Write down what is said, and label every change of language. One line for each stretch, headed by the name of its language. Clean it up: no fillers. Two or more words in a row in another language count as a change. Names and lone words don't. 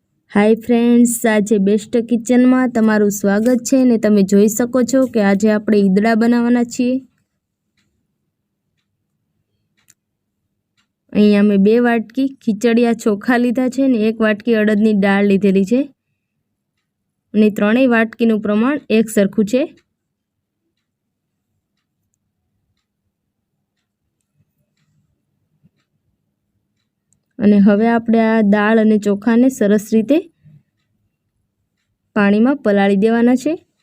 English: Hi friends,
Gujarati: આજ બેસ્ટ કિચન માં તમારું સ્વાગત છે ને તમે જોઈ શકો છો કે આજ આપણે ઈદડા બનાવવાના છીએ। અહીંયા મેં 2 વાટકી ખીચડિયા ચોખા લીધા છે ને 1 વાટકી અડદની દાળ લીધેલી છે અને ત્રણેય વાટકીનું પ્રમાણ એક સરખું છે। અને હવે આપણે આ દાળ અને ચોખાને સરસ રીતે પાણીમાં પલાળી દેવાના છે।